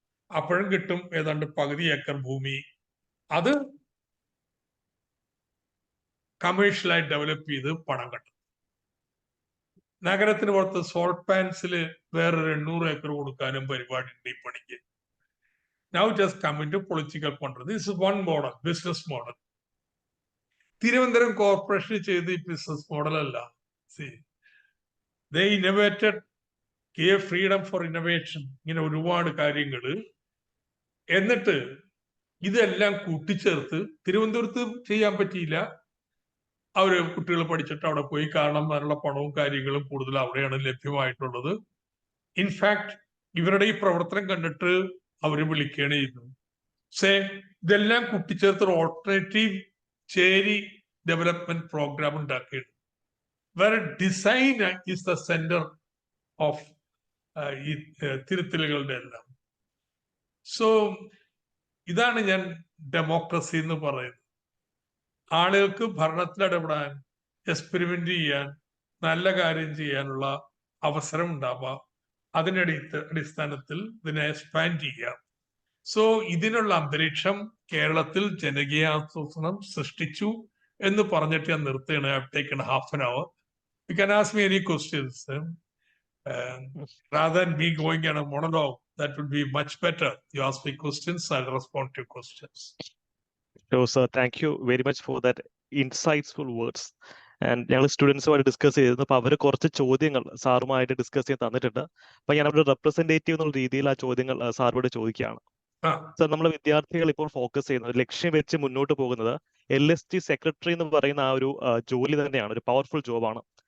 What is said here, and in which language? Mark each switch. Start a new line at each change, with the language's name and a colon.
Malayalam: അപ്പോഴും കിട്ടും ഏതാണ്ട് പകുതി ഏക്കർ ഭൂമി. അത് കമേഴ്ഷ്യലായി ഡെവലപ്പ് ചെയ്ത് പണം കട്ടും. നഗരത്തിന് പുറത്ത് സോൾട്ട് പാൻസിൽ വേറൊരു 800 ഏക്കർ കൊടുക്കാനും പരിപാടി ഉണ്ട് ഈ പണിക്ക്.
English: Now just come into political control. This is one model, business model.
Malayalam: Thiruvananthapuram corporation ചെയ്ത് ഈ ബിസിനസ് മോഡൽ അല്ല.
English: They innovated, gave freedom for innovation.
Malayalam: ഇങ്ങനെ ഒരുപാട് കാര്യങ്ങൾ. എന്നിട്ട് ഇതെല്ലാം കൂട്ടിച്ചേർത്ത് തിരുവനന്തപുരത്ത് ചെയ്യാൻ പറ്റിയില്ല. അവര് കുട്ടികൾ പഠിച്ചിട്ട് അവിടെ പോയി കാണാൻ അതിനുള്ള പണവും കാര്യങ്ങളും കൂടുതൽ അവിടെയാണ് ലഭ്യമായിട്ടുള്ളത്. ഇൻഫാക്ട് ഇവരുടെ ഈ പ്രവർത്തനം കണ്ടിട്ട് അവര് വിളിക്കുകയാണ് ചെയ്യുന്നത്. ഇതെല്ലാം കൂട്ടിച്ചേർത്ത് ഒരു ഓൾട്ടർനേറ്റീവ് ചേരി ഡെവലപ്മെന്റ് പ്രോഗ്രാം ഉണ്ടാക്കിയത്.
English: വേറെ design is the centre of
Malayalam: ഈ തിരുത്തലുകളുടെ എല്ലാം. സോ ഇതാണ് ഞാൻ ഡെമോക്രസി എന്ന് പറയുന്നത്. ആളുകൾക്ക് ഭരണത്തിൽ ഇടപെടാൻ, എക്സ്പെരിമെന്റ് ചെയ്യാൻ, നല്ല കാര്യം ചെയ്യാനുള്ള അവസരം ഉണ്ടാവാം. അതിന്റെ അടിസ്ഥാനത്തിൽ ഇതിനെ എക്സ്പാൻഡ് ചെയ്യാം. സോ ഇതിനുള്ള അന്തരീക്ഷം കേരളത്തിൽ ജനകീയാസൂത്രണം സൃഷ്ടിച്ചു എന്ന് പറഞ്ഞിട്ട് ഞാൻ നിർത്തുകയാണ്.
English: I have taken half an hour. You can ask me any questions. Rather than me going on a monologue, that would be much better. You ask me questions, I'll respond to your questions. So, sir, thank you very much for that insightful words.
Malayalam: And ഞങ്ങൾ സ്റ്റുഡൻസുമായിട്ട് discuss ചെയ്തിരുന്നു. അപ്പോൾ അവർ കുറച്ച് ചോദ്യങ്ങൾ സാറുമായിട്ട് discuss ചെയ്യാൻ തന്നിട്ടുണ്ട്. അപ്പോൾ ഞാൻ അവരുടെ റെപ്രസെന്റേറ്റീവ് എന്നുള്ള രീതിയിൽ ആ ചോദ്യങ്ങൾ സാറിനോട് ചോദിക്കുകയാണ്. സർ, നമ്മൾ വിദ്യാർത്ഥികൾ ഇപ്പോൾ ഫോക്കസ് ചെയ്യുന്നത്, ലക്ഷ്യം വെച്ച് മുന്നോട്ട് പോകുന്നത് LSG സെക്രട്ടറി എന്ന് പറയുന്ന ആ ഒരു ജോലി തന്നെയാണ്. ഒരു പവർഫുൾ ജോബാണ്.